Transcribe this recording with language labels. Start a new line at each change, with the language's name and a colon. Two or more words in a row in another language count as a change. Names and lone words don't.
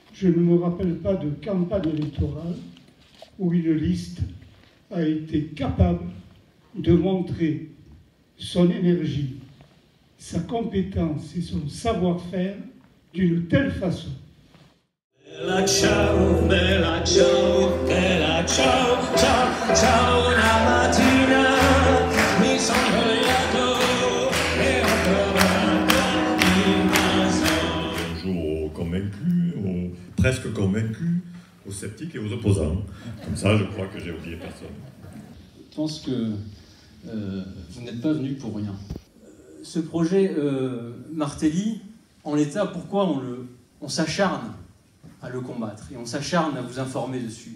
French: Je ne me rappelle pas de campagne électorale où une liste a été capable de montrer son énergie, sa compétence et son savoir-faire d'une telle façon.
Italian: Bella ciao, bella ciao, bella ciao, ciao, ciao, una mattina mi sono svegliato e ho trovato il naso.
French: Bonjour aux convaincus, aux presque convaincus, aux sceptiques et aux opposants. Comme ça, je crois que j'ai oublié personne. Je pense que vous n'êtes pas venu pour rien. Ce projet Martelly, en l'état, pourquoi on s'acharne à le combattre et on s'acharne à vous informer dessus?